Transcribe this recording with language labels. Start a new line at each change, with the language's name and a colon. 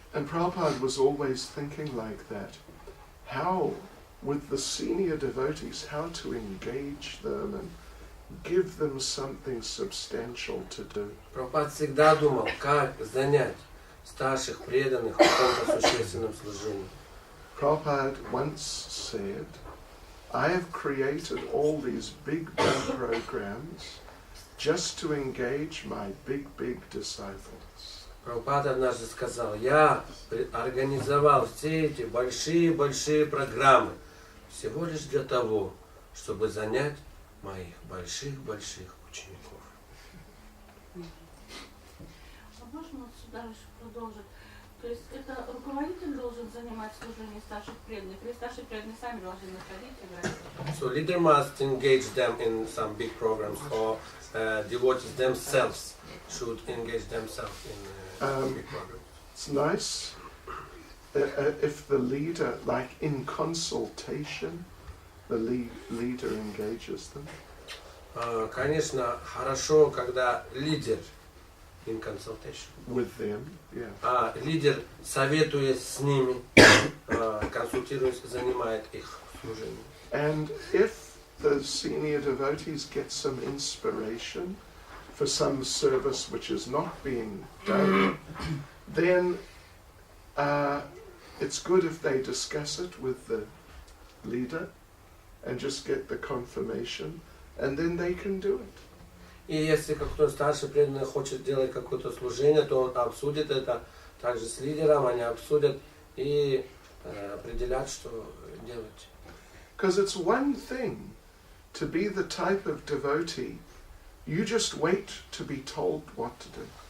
English: And Prabhupada was always thinking like that. How, with the senior devotees, how to engage them and give them something substantial to do.
Russian: Прабхупада всегда думал, как занять старших преданных в каком-то существенном служении.
English: Prabhupada once said, I have created all these big programs just to engage my big disciples.
Russian: Прабхупада однажды сказал, я организовал все эти большие программы всего лишь для того, чтобы занять моих больших учеников. А можно вот сюда еще продолжить? То есть это руководитель должен занимать служение старших преданных, или старшие преданные сами должны находить и играть?
English: So leader must engage them in some big programs, or devotees themselves should engage themselves in big programs. It's nice if the leader, like in consultation, the leader engages them.
Russian: Конечно, хорошо, когда лидер
English: in consultation. With them, yeah.
Russian: Лидер, советуясь с ними, консультируясь, занимает их служение.
English: And if the senior devotees get some inspiration for some service which is not being done, then it's good if they discuss it with the leader and just get the confirmation, and then they can do it.
Russian: И если какой-то старший преданный хочет делать какое-то служение, то он обсудит это также с лидером, они обсудят и определят, что делать.
English: Because it's one thing to be the type of devotee, you just wait to be told what to do.